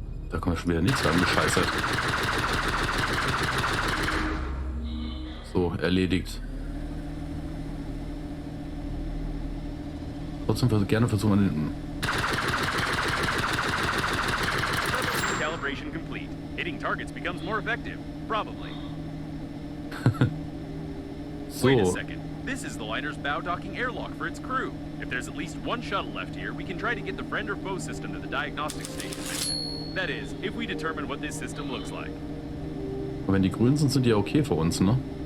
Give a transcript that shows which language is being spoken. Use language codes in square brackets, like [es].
[de] Da kommt schon wieder nichts rein, gescheißert. So, erledigt. Trotzdem gerne versuchen. [en] Calibration complete. Hitting targets becomes more effective. Probably. So. Wait a second. This is the liner's bow docking airlock for its crew. If there's at least one shuttle left here, we can try to get the friend or foe system to the diagnostic station. That is, if we determine what this system looks like. [de] Aber wenn die grün sind, sind die ja okay für uns, ne?